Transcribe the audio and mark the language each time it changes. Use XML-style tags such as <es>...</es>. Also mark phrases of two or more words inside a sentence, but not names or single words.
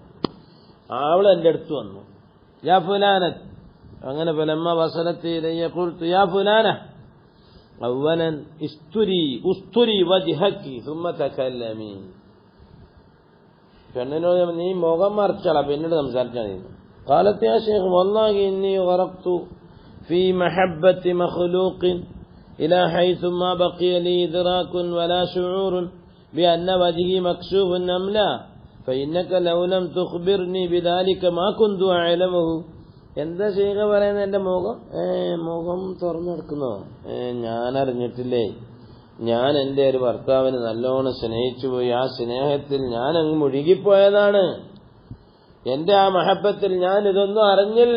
<ml>അവള് എൻ്റെ അടുത്ത് വന്നു,</ml> <ar>يا فلانة, അങ്ങനെ فلما وصلت إلي قلت يا فلانة أولا استري وجهك ثم تكلمي.</ar> <ml>പെണ്ണിനോട് നീ മുഖം മറച്ചാളാ, പിന്നീട് സംസാരിച്ചാൽ.</ml> <ar>قالت يا شيخ والله إني غرقت في محبة مخلوق إلى حيث ما بقي لي إدراك ولا شعور بأن وجهي مكشوف أم لا فإنك لو لم تخبرني بذلك ما كنت أعلمه.</ar> <ml>എന്താ ചെയ്യുക പറയുന്നത്? എൻ്റെ മുഖം തുറന്നു കിടക്കുന്നോ? ഞാൻ അറിഞ്ഞിട്ടില്ലേ. ഞാൻ എൻ്റെ ഒരു ഭർത്താവിന് നല്ലോണം സ്നേഹിച്ചു പോയി. ആ സ്നേഹത്തിൽ ഞാൻ അങ്ങ് മുഴുകിപ്പോയതാണ്. എന്റെ ആ മഹബത്തിൽ ഞാൻ ഇതൊന്നും അറിഞ്ഞില്ല.</ml>